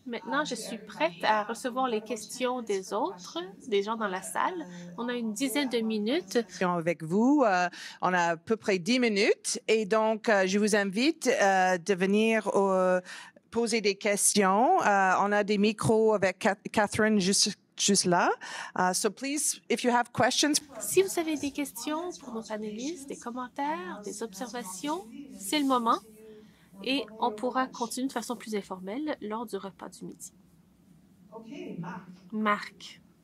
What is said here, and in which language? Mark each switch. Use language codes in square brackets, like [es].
[fr] Maintenant, je suis prête à recevoir les questions des autres, des gens dans la salle. On a une dizaine de minutes. Avec vous, on a à peu près 10 minutes et donc je vous invite de venir poser des questions. On a des micros avec Catherine juste là. [en] So please, if you have questions. [fr] Si vous avez des questions pour nos panélistes, des commentaires, des observations, c'est le moment. Et on pourra continuer de façon plus informelle lors du repas du midi. OK, Marc. Marc.